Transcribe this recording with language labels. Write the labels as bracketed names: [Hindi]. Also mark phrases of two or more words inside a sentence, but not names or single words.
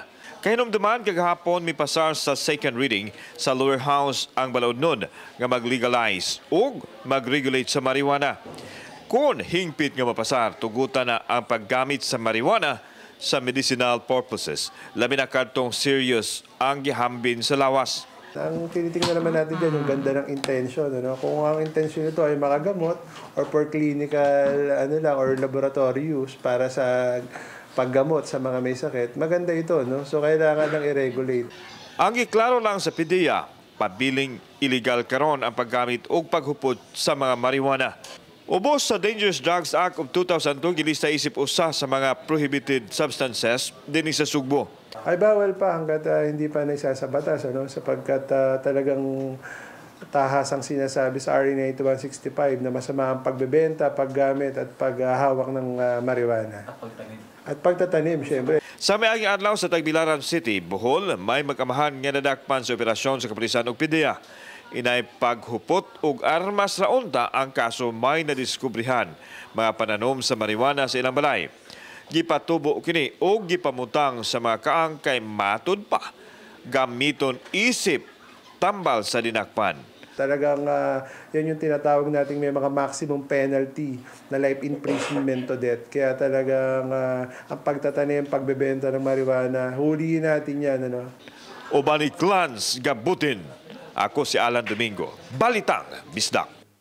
[Cebuano] Kahinumduman kagahapon mipasar sa [English] second reading [Cebuano] sa [English] lower house [Cebuano] ang balaod nun nga mag-legalize o mag-regulate sa marijuana. Kung hingpit nga mapasar, tugutan na ang paggamit sa marijuana sa [English] medicinal purposes. [Cebuano] Labi na kartong serious ang gihambin sa lawas. [Filipino] Ang tinitingnan naman natin dyan, yung ganda ng intention. Ano? Kung ang intention nito ay makagamot or [English] for clinical or laboratory use [Filipino] para sa paggamot sa mga may sakit, maganda ito. No? So kailangan lang i-regulate. [Cebuano] Ang iklaro lang sa PDEA, pabiling illegal karon ang paggamit o paghupot sa mga marijuana. Ubos sa Dangerous Drugs Act of 2002, gilista isip usa sa mga [English] prohibited substances [Cebuano] din sa Sugbo. [Filipino] Ay bawal pa hanggat hindi pa naisasabatas, sapagkat talagang tahasang sinasabi sa RA 9165 na masama ang pagbebenta, paggamit at paghahawak ng marijuana. At pagtatanim, syempre. [Cebuano] Sa may adlaw sa Tagbilaran City, Bohol, may magamahan nga nadakpan sa operasyon sa kapulisan ug PDEA. Inay paghupot ug armas ra unta ang kaso may nadiskubrihan mga pananom sa marijuana sa ilang balay. Gipatubo kini o gipamutang sa mga kaang kay matud pa gamiton isip tambal sa dinakpan. [Filipino] Talagang yan yung tinatawag nating may mga [English] maximum penalty [Filipino] na [English] life imprisonment to death. [Filipino] Kaya talagang ang pagtatanim, pagbebenta ng marijuana, huliin natin yan. [Cebuano] Ubani clans gabutin. Ako si Alan Domingo. Balitang Bisdak.